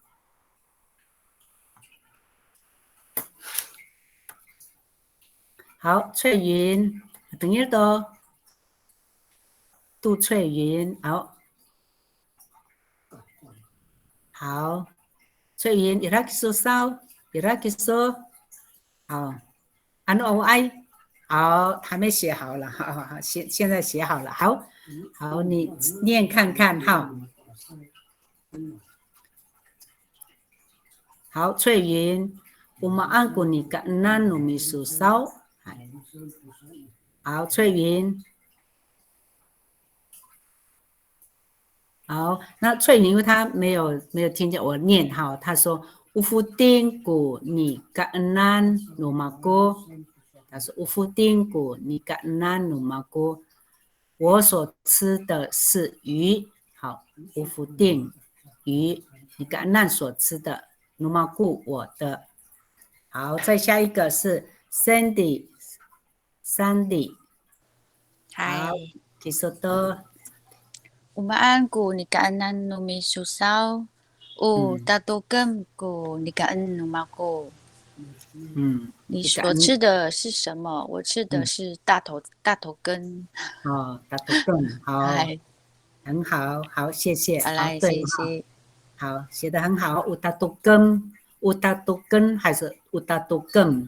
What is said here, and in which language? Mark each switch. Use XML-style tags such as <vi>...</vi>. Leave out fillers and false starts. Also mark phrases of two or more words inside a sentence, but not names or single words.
<zh>好，翠云，等一多。</zh> <ami>杜翠云，好，翠云 ，Iraki so sao，Iraki so，</ami> <zh>好，</zh> <ami>Anu ai，</ami> <zh>好，还没写好了，好，现在写好了，好，你念看看哈。</zh> <ami>好，翠云 ，Umaan ko ni kaanan no miso sao。</ami> <zh>好，翠云。好，那翠云因为她没有听见我念哈，她说</zh> <ami>Ufutin ko ni kaanan no mago。</ami> <zh>他说</zh> <ami>乌夫丁古尼嘎南努马锅，</ami> <zh>我所吃的是鱼。好，乌夫丁鱼，尼嘎南所吃的努马锅我的。好，再下一个是 Sandy，嗨，好 Kisoto，</zh> <ami>Umaanku ni kaanan numisusao. O tatokem ko ni kaan numako.</ami> <zh>你所吃的是什么？我吃的是大头根。大头根，好，很好，好，谢谢，好，对，谢谢，好，写得很好。乌达多根还是乌达多根？</zh>